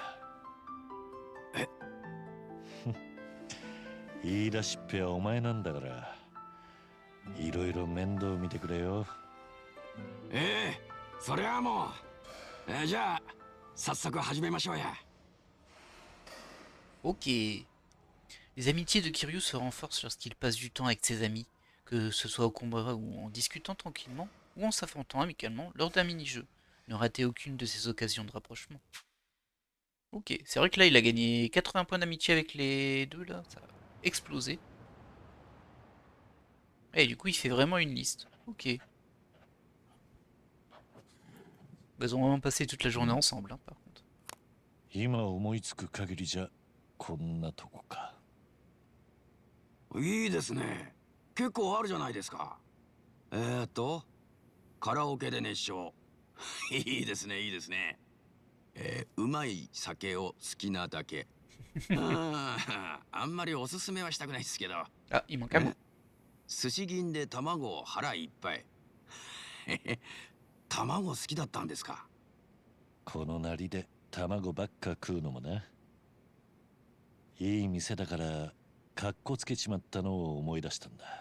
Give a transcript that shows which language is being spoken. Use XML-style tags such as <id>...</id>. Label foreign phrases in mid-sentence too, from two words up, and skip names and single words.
<ja>え言い出しっぺはお前なんだから、いろいろ面倒見てくれよ。それはもう、じゃあ早速始めましょうや。</ja> <fr>Ok. Les amitiés de Kiryu se renforcent lorsqu'il passe du temps avec ses amis, que ce soit au combat ou en discutant tranquillement, ou en s'affrontant amicalement lors d'un mini-jeu. Ne ratez aucune de ces occasions de rapprochement. Ok, c'est vrai que là il a gagné 80 points d'amitié avec les deux là, ça a explosé. Et du coup il fait vraiment une liste. Ok. Bah, ils ont vraiment passé toute la journée ensemble hein, par contre.</fr> <ja>今思いつく限りじゃこんなとこか。いいですね。結構あるじゃないですか。カラオケで熱唱。いいですね、いいですね。うまい酒を好きなだけ。あんまりおすすめはしたくないですけど。</ja> <fr>Ah, il manque un mot.</fr> <ja>寿司銀で卵を腹いっぱい。卵好きだったんですか。このなりで卵ばっか食うのもな。いい店だからかっこつけちまったのを思い出したんだ。</ja>